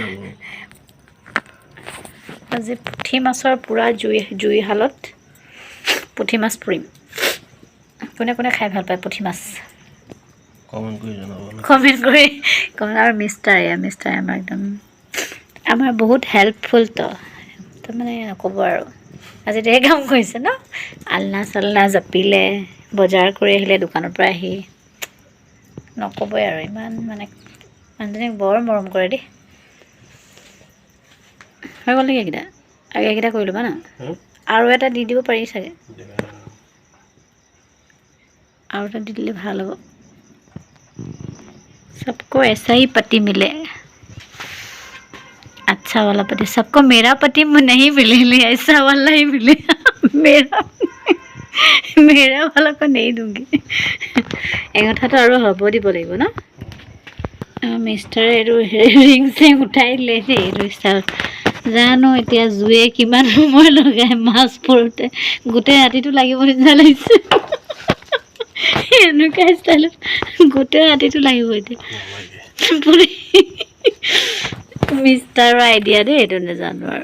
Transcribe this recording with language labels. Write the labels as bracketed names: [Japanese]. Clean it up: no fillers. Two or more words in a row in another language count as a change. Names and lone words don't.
[Assamese] আজি পুঠি মাছৰ পূৰা জুইশালত পুঠি মাছ পুৰিম কোনে কোনে খাই ভাল পায় পুঠি মাছ কমেণ্ট কৰি আৰু মিষ্টাৰ আমাৰ একদম আমাৰ বহুত হেল্পফুল তো মানে নক'ব আৰু আজি ধেৰ কাম কৰিছে ন আলনা চালনা জাপিলে বজাৰ কৰি আহিলে দোকানৰ পৰা আহি নক'বই আৰু ইমান মানে মানুহজনীক বৰ মৰম কৰে দেই হৈ গ'ল নেকি এইকেইটা কৰি ল'বা ন আৰু এটা দি দিব পাৰি চাগে আৰু এটা দি দিলে ভাল হ'ব [Hindi] सबको ऐसा ही पति मिले अच्छा वाला पति सबको मेरा पति नहीं मिले ऐसा वाला ही मिले मेरा वाला को नहीं दूंगी [Assamese] এই কথাটো আৰু হ'ব দিব লাগিব ন মিষ্টাৰে এইটো ৰিং চেং উঠাই দিলে দেই এইটো ষ্টাইলত জানো এতিয়া জুয়ে কিমান সময় লগাই মাছ পৰোঁতে গোটেই ৰাতিটো লাগিব নিচিনা লাগিছে এনেকুৱা ষ্টাইলত গোটেই ৰাতিটো লাগিব এতিয়া পুৰি মিষ্টাৰৰ আইডিয়া দেই এইটো নাজানো আৰু